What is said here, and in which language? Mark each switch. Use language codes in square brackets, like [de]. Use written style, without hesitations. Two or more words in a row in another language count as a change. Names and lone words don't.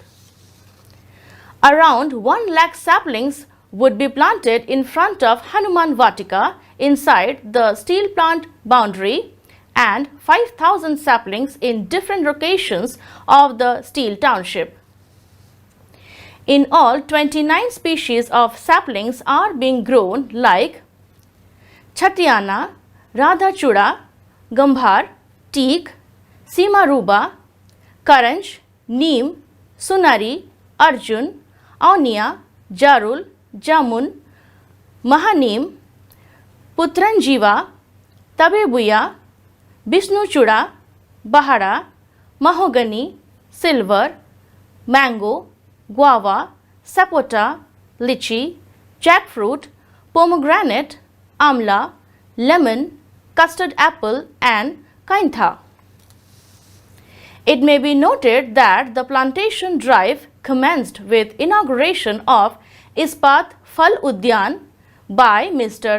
[en] Around 1 lakh saplings would be planted in front of Hanuman Vatika inside the steel plant boundary and 5,000 saplings in different locations of the steel township. In all, 29 species of saplings are being grown like Chatiana, Radha Chuda, Gambhar, Teak, Simaruba, Karanj, Neem, Sunari, Arjun, Aunia, Jarul, Jamun, Mahaneem, Putranjiva, Tabebuya, Bishnu Chuda, Bahara, Mahogany, Silver, Mango, Guava, Sapota, Lychee, Jackfruit, Pomegranate, Amla, Lemon, Custard Apple and Kaintha. It may be noted that the plantation drive commenced with inauguration of Ispat Phal Udyan by Mr.